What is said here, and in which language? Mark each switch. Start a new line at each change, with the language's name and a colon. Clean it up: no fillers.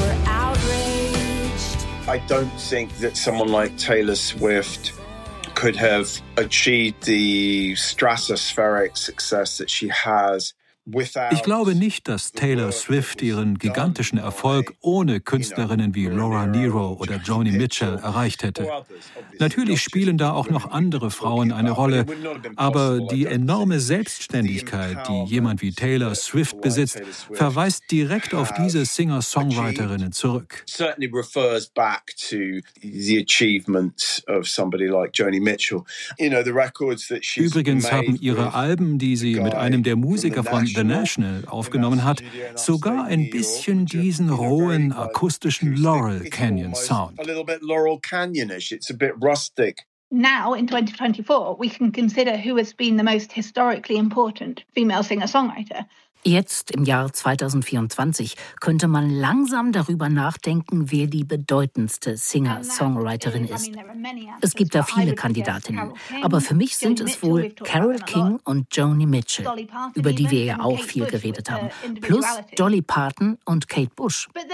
English: I don't think that someone like Taylor Swift could have achieved the stratospheric success that she has.
German: Ich glaube nicht, dass Taylor Swift ihren gigantischen Erfolg ohne Künstlerinnen wie Laura Nero oder Joni Mitchell erreicht hätte. Natürlich spielen da auch noch andere Frauen eine Rolle, aber die enorme Selbstständigkeit, die jemand wie Taylor Swift besitzt, verweist direkt auf diese Singer-Songwriterinnen zurück.
English: Certainly refers back to the achievements of somebody like Joni Mitchell. You know, the records that she's made.
German: Übrigens haben ihre Alben, die sie mit einem der Musiker von The National aufgenommen hat, sogar ein bisschen diesen rohen, akustischen Laurel Canyon Sound.
English: A little bit Laurel Canyon-ish. It's a bit rustic. Now, in 2024, we can consider who has been the most historically important female singer-songwriter.
German: Jetzt, im Jahr 2024, könnte man langsam darüber nachdenken, wer die bedeutendste Singer-Songwriterin ist. Es gibt da viele Kandidatinnen, aber für mich sind es wohl Carole King und Joni Mitchell, über die wir ja auch viel geredet haben, plus Dolly Parton und Kate Bush.